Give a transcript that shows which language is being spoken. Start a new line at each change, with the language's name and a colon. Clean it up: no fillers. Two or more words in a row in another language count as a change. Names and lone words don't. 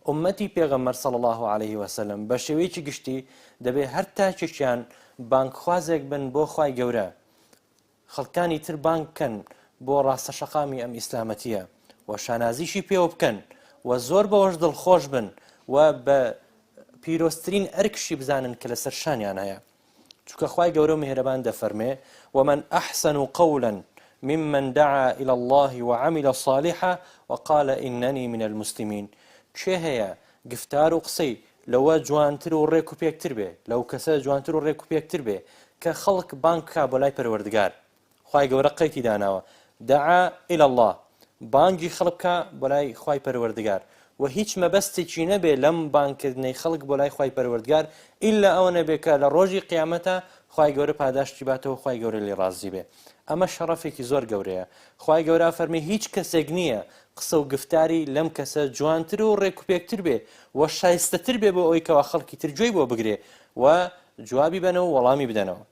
Central Kurdish: ئومەتی پێغەمبەر
Arabic: صلی الله عليه وسلم
Central Kurdish: بە شێوەیەکی گشتی دەبێ هەر تاکێکیان بانگخوازێک بن بۆ خوای گەورە، خەڵکانی تر بانگ بکەن بۆ ڕاستەشەقامی ئەم ئیسلامەتیە و شانازیشی پێوە بکەن و زۆر بەوەش دڵخۆش بن و بە پیرۆستترین ئەرکشی بزانن کە لەسەر شانیان هەیە. چونکە خوای گەورە میهرەبان دەفەرمێ
Arabic: ومن أحسن قولا ممن دعا إلى الله وعمل صالحا وقال إنني من المسلمين.
Central Kurdish: چێ هەیە گفتار و قسەی لەوە جوانتر و ڕێک و پێکتر بێ، لەو کەسە جوانتر و ڕێک و پێکتر بێ کە خەڵک بانگ بکا بۆ لای پەروەردگار. خوای گەورە قەیتی داناوە
Arabic: دعا إلى الله،
Central Kurdish: بانگی خەڵک بکا بۆ لای خوای پەروەردگار و هیچ مەبەستێکی نەبێ لەم بانگکردنەی خەڵک بۆ لای خوای پەروەردگار ئیلا ئەوە نەبێ کە لە ڕۆژی قیامەتە خوای گەورە پاداشتی باتەوە، خوای گەورە لێ ڕازی بێ. ئەمە شەڕەفێکی زۆر گەورەیە. خوای گەورە فەرمی هیچ کەسێک نییە قسە و گفتاری لەم کەسە جوانتر و ڕێک و پێکتر بێ و شایستەتر بێ بۆ ئەوەی کەوا خەڵکی تر گوێی بۆ بگرێ و جوابی بنەوە و وەڵامی بدەنەوە.